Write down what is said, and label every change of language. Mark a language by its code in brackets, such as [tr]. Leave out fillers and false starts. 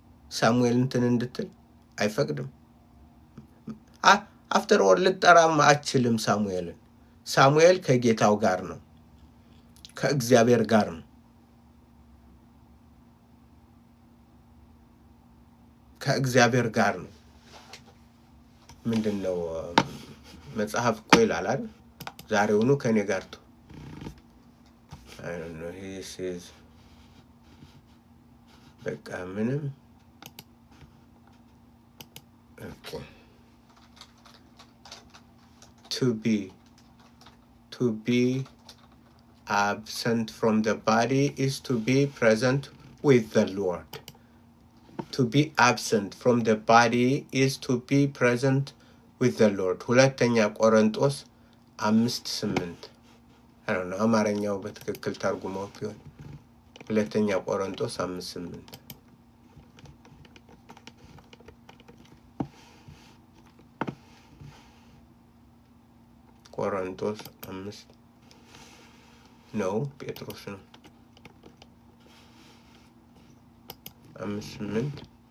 [am] ሳሙኤል እንትን እንድትል አይፈቅድም። አፍተር ኦል ልጠራም አችልም ሳሙኤልን። ሳሙኤል ከጌታው ጋር ነው፣ ከእግዚአብሔር ጋር ነው። ከእግዚአብሔር ጋር ነው። ምንድነው መጽሐፍ እኮ ይላል አይደል? ዛሬውኑ ከኔ ጋር ነው። [en] I don't know, he says [am] በቃ ምንም okay. [en] To be absent from the body is to be present with the Lord. To be absent from the body is to be present with the Lord. [am] ሁለተኛ ቆሮንቶስ 5:8 [en] I don't know [am] አማርኛው በትክክል ተርጉመው ቢሆን ሁለተኛ ቆሮንቶስ 5:8 ቆሮንቶስ 5 ነው ጴጥሮስ ነው 5:8